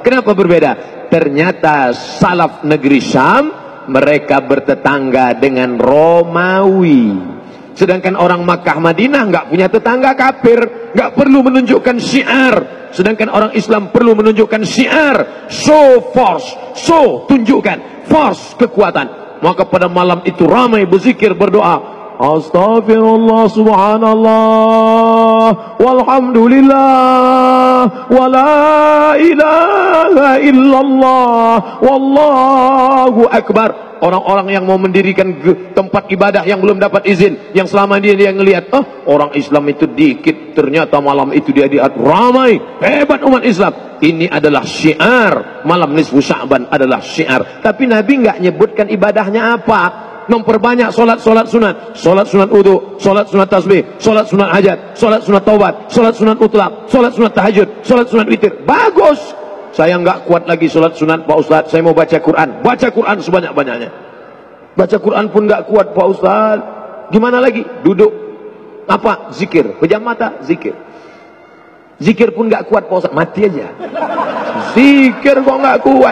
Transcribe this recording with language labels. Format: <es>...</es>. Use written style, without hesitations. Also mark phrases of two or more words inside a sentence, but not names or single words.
<id>Kenapa berbeda? Ternyata salaf negeri Syam, mereka bertetangga dengan Romawi. Sedangkan orang Makkah Madinah nggak punya tetangga kafir, nggak perlu menunjukkan syiar. Sedangkan orang Islam perlu menunjukkan syiar.</id> <en>Show force, show tunjukkan force, kekuatan.</en> <id>Maka pada malam itu ramai berzikir, berdoa.</id> <ar>أستغفر الله، سبحان الله، والحمد لله، ولا إله إلا الله، والله أكبر.</ar> <id>Orang-orang yang mau mendirikan tempat ibadah yang belum dapat izin, yang selama ini dia ngelihat, oh orang Islam itu dikit, ternyata malam itu dia lihat ramai, hebat umat Islam. Ini adalah syiar, malam nisfu Sya'ban adalah syiar. Tapi Nabi nggak nyebutkan ibadahnya apa. Memperbanyak solat sunat, solat sunat wudu, solat sunat tasbih, solat sunat hajat, solat sunat taubat, solat sunat mutlak, solat sunat tahajud, solat sunat witir. Bagus. Saya nggak kuat lagi solat sunat Pak Ustadz, saya mau baca Quran. Baca Quran sebanyak-banyaknya. Baca Quran pun nggak kuat Pak Ustadz. Gimana lagi? Duduk. Apa? Zikir. Pejam mata, zikir. Zikir pun nggak kuat Pak Ustadz. Mati aja. Zikir kok nggak kuat.</id>